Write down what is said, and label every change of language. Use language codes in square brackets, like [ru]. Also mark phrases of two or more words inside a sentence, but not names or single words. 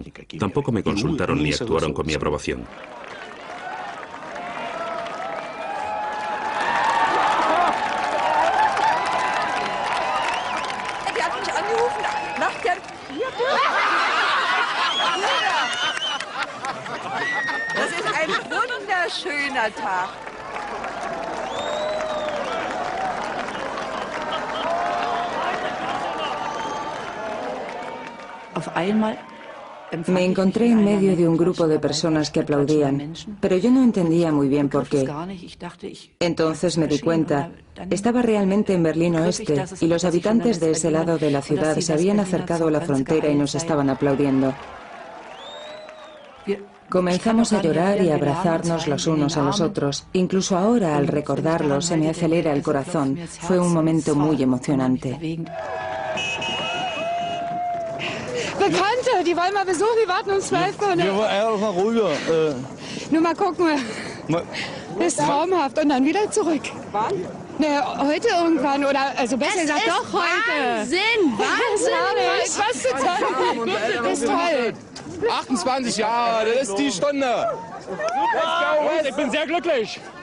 [es] Tampoco me consultaron ni actuaron con mi aprobación. [de] Das ist ein wunderschöner Tag. [es] Me encontré en medio de un grupo de personas que aplaudían, pero yo no entendía muy bien por qué. Entonces me di cuenta, estaba realmente en Berlín Oeste y los habitantes de ese lado de la ciudad se habían acercado a la frontera y nos estaban aplaudiendo. Comenzamos a llorar y a abrazarnos los unos a los otros. Incluso ahora, al recordarlo, se me acelera el corazón. Fue un momento muy emocionante. [de] Bekannte, die wollen mal besuchen, die warten uns live vor. Wir wollen mal rüber. Nur mal gucken. Das ist traumhaft. Und dann wieder zurück. Wann? Na, heute irgendwann. Oder, also besser gesagt, doch heute. Wahnsinn! Wahnsinn! Was zu tun? Das ist toll. 28 Jahre, das ist die Stunde. Ich bin sehr glücklich.